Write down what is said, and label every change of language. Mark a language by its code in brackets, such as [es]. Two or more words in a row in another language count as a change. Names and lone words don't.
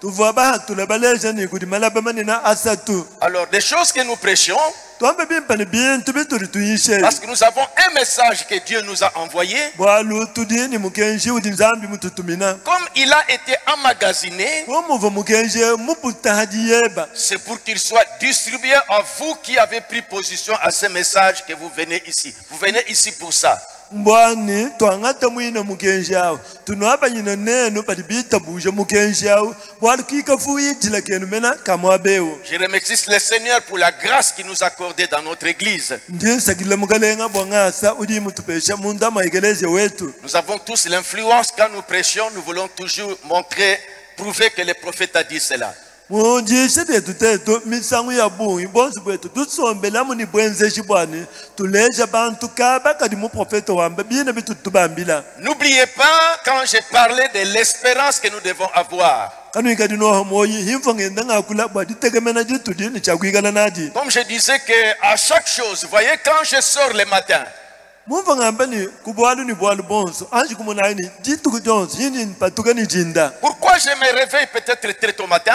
[fr] Alors, des choses que nous prêchons, parce que nous avons un message que Dieu nous a envoyé, comme il a été emmagasiné, c'est pour qu'il soit distribué à vous qui avez pris position à ce message que vous venez ici. Vous venez ici pour ça. [lua] mbwani twangata mwina mukenjao tunwapa nyina neno patibita buja mukenjao bwali kika fuyi jila kenu mena kamwabeo. [fr] Je remercie le Seigneur pour la grâce qu'il nous a accordée dans notre église. [lua] Ndisakila mukalenga bwangasa udi mutupesha munda maigeleze wetu. [fr] Nous avons tous l'influence quand nous prêchons, nous voulons toujours montrer, prouver que le prophète a dit cela. [lua] Munjishe tetu tetu misangu ya bungi bonsu bwetu tusombela muni bwenze shibwani tuleja bantu kaba kadi mu profeta wamba bina bitutubambila. [fr] N'oubliez pas quand j'ai parlé de l'espérance que nous devons avoir. Comme je disais que à chaque chose, vous voyez, quand je sors le matin, pourquoi je me réveille peut-être très tôt matin?